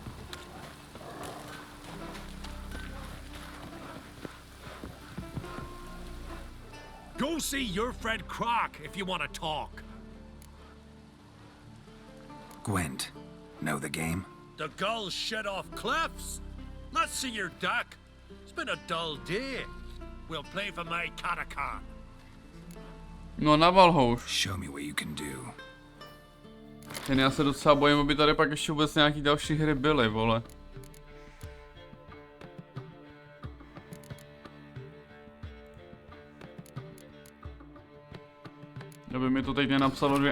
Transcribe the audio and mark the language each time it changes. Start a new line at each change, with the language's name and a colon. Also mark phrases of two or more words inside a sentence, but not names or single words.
English: Go see your friend Croc if you want to talk. Gwent, know the game? The gulls shed off cliffs. Let's see your duck. It's been a dull day. We'll play for my Katakan.
Czech: No, naval ho už.
English: Show me what you can do.
Czech: Jen já se docela bojím, aby tady pak ještě vůbec nějaký další hry byly, vole. Aby mi to teď nenapsalo, že...